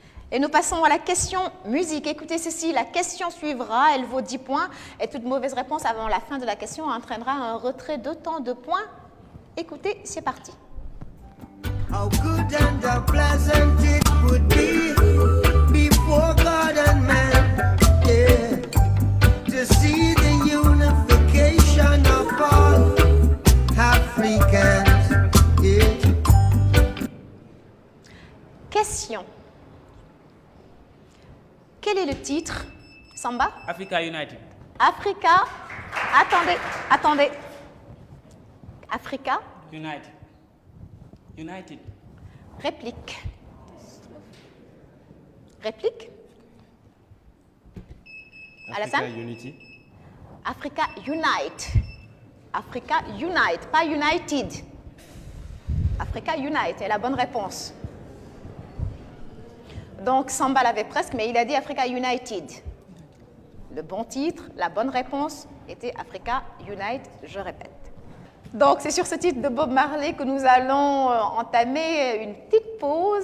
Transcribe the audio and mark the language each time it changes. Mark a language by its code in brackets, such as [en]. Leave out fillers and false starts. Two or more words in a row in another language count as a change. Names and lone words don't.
[fr] Et nous passons à la question musique. Écoutez ceci, la question suivra, elle vaut 10 points et toute mauvaise réponse avant la fin de la question entraînera un retrait d'autant de points. Écoutez, c'est parti. [en] How good and how pleasant it would be before God and man, yeah, to see the unification of all Africans, yeah. [fr] Question. Quel est le titre? Samba? Africa United. Africa. Attendez. Africa. United. United. Réplique. Africa Unity. Africa Unite. Africa Unite, pas United. Africa Unite est la bonne réponse. Donc, Samba l'avait presque, mais il a dit Africa United. Le bon titre, la bonne réponse était Africa Unite, je répète. Donc, c'est sur ce titre de Bob Marley que nous allons entamer une petite pause.